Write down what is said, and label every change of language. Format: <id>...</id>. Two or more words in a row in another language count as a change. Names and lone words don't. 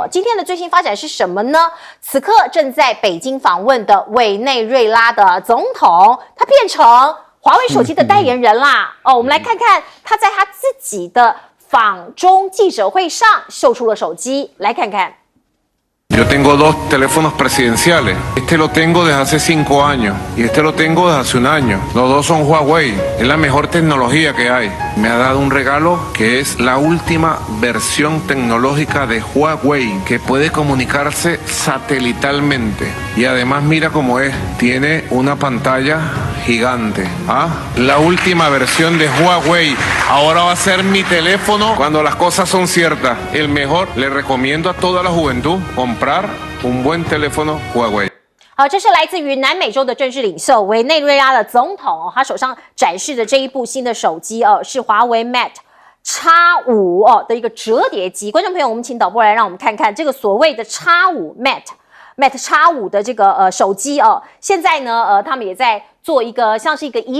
<zh>今天的最新发展是什么呢？此刻正在北京访问的委内瑞拉的总统，他变成华为手机的代言人啦。我们来看看他在他自己的访中记者会上秀出了手机，来看看。</zh> <es>Yo tengo dos teléfonos presidenciales. Este lo tengo desde hace 5 años y este lo tengo desde hace 1 año. Los dos son Huawei. Es la mejor tecnología que hay. Me ha dado un regalo que es la última versión tecnológica de Huawei que puede comunicarse satelitalmente. Y además mira cómo es. Tiene una pantalla gigante. La última versión de Huawei. Ahora va a ser mi teléfono cuando las cosas son ciertas. El mejor. Le recomiendo a toda la juventud comprar un buen teléfono Huawei。</es> <zh>好，这是来自于南美洲的政治领袖委内瑞拉的总统他手上展示的这一部新的手机是华为 Mate X5 的一个折叠机。观众朋友，我们请导播来让我们看看这个所谓的 X5 Mate X5 的这个手机现在呢他们也在做一个像是一个仪</zh>